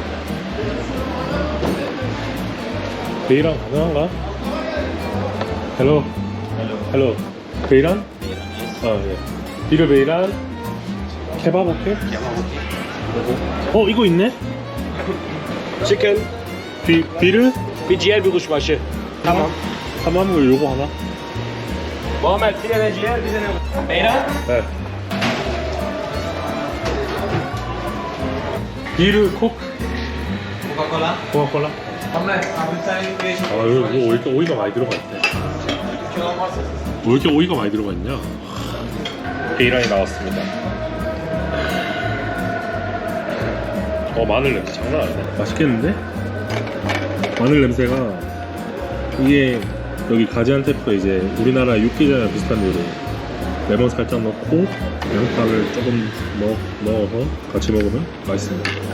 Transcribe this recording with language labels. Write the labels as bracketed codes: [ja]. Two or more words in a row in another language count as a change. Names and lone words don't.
[ko] 베이란 가능한가? [en] Hello. Hello. Beyran? [tr] 예. Bir Beyran. Kebap okay? [ko] 이거 있네? Chicken. 비르? [tr] Bir ciğer bir kuşbaşı. Tamam. [ko] tamam 요거 하나? [tr] Muhammed bir tane ciğer bir tane. Beyran. 네. Bir kok? Coca-Cola. [ko] 코카콜라? [tr] Muhammed, abi sen bir [ko] 아, 이거 왜 이렇게 오이가 많이 들어가 있대? 왜 이렇게 오이가 많이 들어가 있냐? 베이란이 나왔습니다. 마늘 냄새 장난 아니네. 맛있겠는데? 마늘 냄새가 이게 여기 가지안테프 이제 우리나라 육개장이랑 비슷한 대로 레몬 살짝 넣고 양파를 조금 넣어서 같이 먹으면 맛있습니다.